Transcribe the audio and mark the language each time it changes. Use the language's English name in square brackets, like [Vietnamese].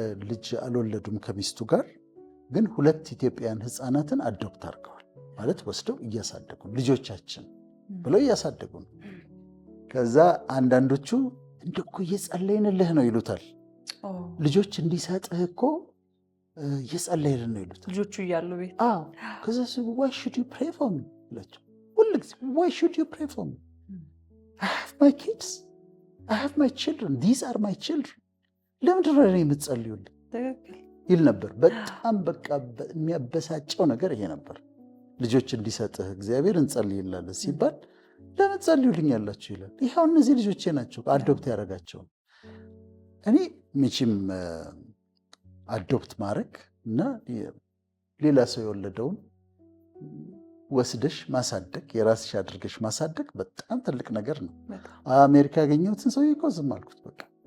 [Amharic] ልጅ አልወለዱም ከሚስቱ ጋር፣ ግን 2 ኢትዮጵያውያን ሕፃናትን አዶፕት አድርገዋል። ማለት ወስደው እያሳደጉ ልጆቻችን ብለው እያሳደጉ ነው። ከዛ አንዳንዶቹ እንደው እኮ እየጸለይንልህ ነው ይሉታል። ልጆች እንዲሰጥህ እኮ እየጸለይን ነው ይሉታል ልጆቹ እያሉ ቤት። ከዛ [English] why should you pray for me [Amharic] ይላቸው ሁልጊዜ። [English] why should you pray for me? I have my kids, I have my children, these are my children. [Amharic] ለምንድን ነው የምትጸልዩልኝ ይል ነበር። በጣም በቃ የሚያበሳጨው ነገር ይሄ ነበር። ልጆች እንዲሰጥህ እግዚአብሔር እንጸልይላለን ሲባል ለምን ጸልዩልኛላችሁ ይላል። ይኸው እነዚህ ልጆቼ ናቸው አዶፕት ያደረጋቸው። እኔ መቼም አዶፕት ማድረግ እና ሌላ ሰው የወለደውን ወስደሽ ማሳደግ፣ የራስሽ አድርገሽ ማሳደግ በጣም ትልቅ ነገር ነው። አሜሪካ ያገኘሁትን ሰው እኮ ዝም አልኩት። በቃ